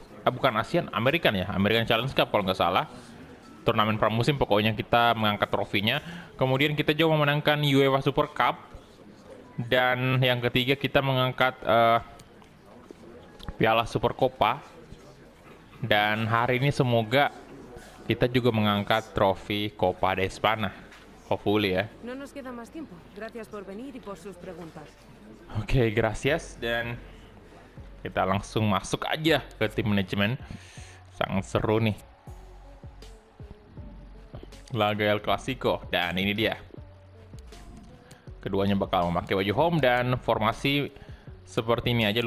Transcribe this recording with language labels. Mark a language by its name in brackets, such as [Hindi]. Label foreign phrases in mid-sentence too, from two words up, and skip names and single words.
[Indonesian] Bukan ASEAN, American ya, American Challenge Cup kalau nggak salah. Turnamen pramusim pokoknya kita mengangkat trofinya. Kemudian kita juga memenangkan UEFA Super Cup. Dan yang ketiga kita mengangkat Piala Super Copa. Dan hari ini semoga kita juga mengangkat trofi Copa de Espana. [English] Hopefully ya. [Spanish] No nos queda más tiempo. Gracias por venir y por sus preguntas. Oke, gracias. [Indonesian] Dan kita langsung masuk aja ke tim manajemen. Sangat seru nih laga El Clasico. Dan ini dia, keduanya bakal memakai baju home dan formasi seperti ini aja.